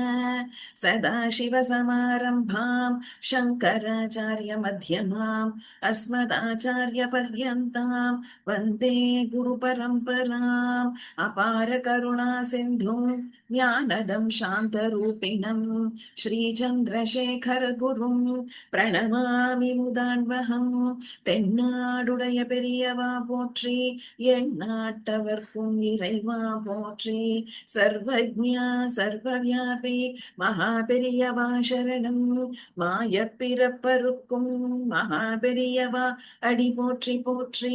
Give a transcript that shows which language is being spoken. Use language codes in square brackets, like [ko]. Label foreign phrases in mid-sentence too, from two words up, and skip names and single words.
[sa] सदाशिवसमारम्भां शङ्कराचार्यमध्यमाम् अस्मदाचार्यपर्यन्तां वन्दे गुरुपरम्पराम्। अपारकरुणासिन्धुं ज्ञानदं शान्तरूपिणं श्रीचन्द्रशेखरगुरुं प्रणमामि मुदान्वहम्। [ta] தென்னாடுடைய பெரியவா போற்றி, எந்நாட்டவர்க்கும் இறைவா போற்றி. சர்வஜ்ஞா சர்வவியாபி மகாபெரியவா சரணம். மாயப் பிறப்பருக்கும் மகாபெரியவா அடி போற்றி போற்றி.